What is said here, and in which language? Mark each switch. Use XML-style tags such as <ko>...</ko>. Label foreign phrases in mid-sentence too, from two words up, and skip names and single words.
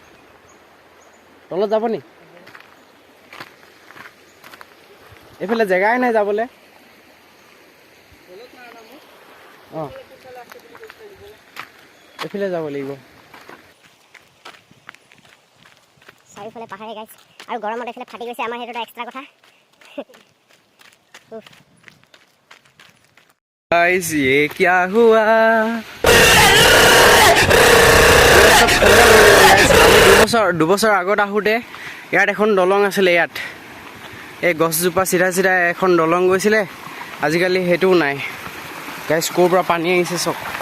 <as>এইফালে জেগাই নাই যাবলৈ অঁ এইফালে যাব লাগিব চাৰিওফালে পাহাৰে গাইছ আৰু গৰমত এইফালে ফাটি গৈছে আমাৰ সেইটো এটা এক্সট্ৰা কথা गाइस</as> <hi>ये क्या हुआ</hi> <as>দুবছৰ আগত আহোঁতে ইয়াত এখন দলং আছিলে ইয়াত এই গছজোপা চিধা এখন দলং গৈছিলে আজিকালি সেইটোও নাই গাইছ ক'ৰ পৰা পানী আহিছে চক</as>